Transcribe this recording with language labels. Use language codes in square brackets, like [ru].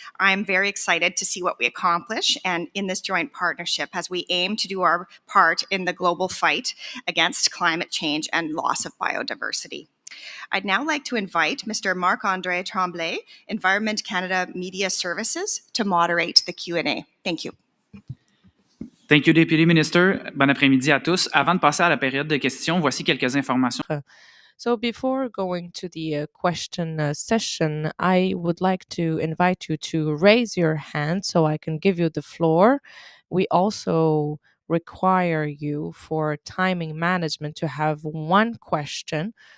[en] I'm very excited to see what we accomplish and in this joint partnership as we aim to do our part in the global fight against climate change and loss of biodiversity. I'd now like to invite Mr. Marc-André Tremblay, Environment Canada Media Services, to moderate the Q&A. Thank you. Thank you, Deputy Minister. [fr] Bon après-midi à tous. Avant de passer à la période de questions, voici quelques informations. [en] So before going to the question session, I would like to invite you to raise your hand so I can give you the floor. We also require you for timing management to have one question.